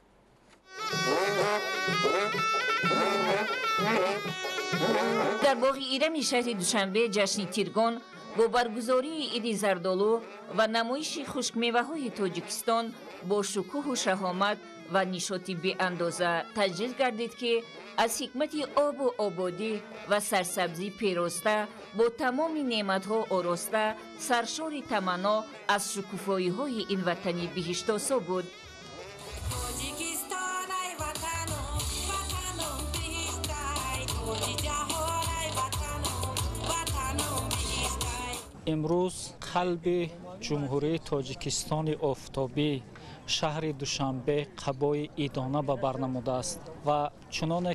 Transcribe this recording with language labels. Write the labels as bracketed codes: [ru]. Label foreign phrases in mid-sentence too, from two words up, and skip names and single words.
[tg] дар боғи ирами шаҳри душанбе ҷашни Тиргон бо баргузории иди зардолу ва намоиши хушкмеваҳои Тоҷикистон бо шукӯҳу шаҳомат ва нишоти беандоза таҷлил гардид, ки аз ҳикмати обу ободӣ ва сарсабзӣ пироста бо тамоми неъматҳо ороста саршори таманно аз шукуфоиҳои ин ватани биҳиштосо буд. [fa] امروز قلب جمهوری تاجیکستان آفتابی شهر دوشنبه قبای ایدانه به بر نموده است و چنانه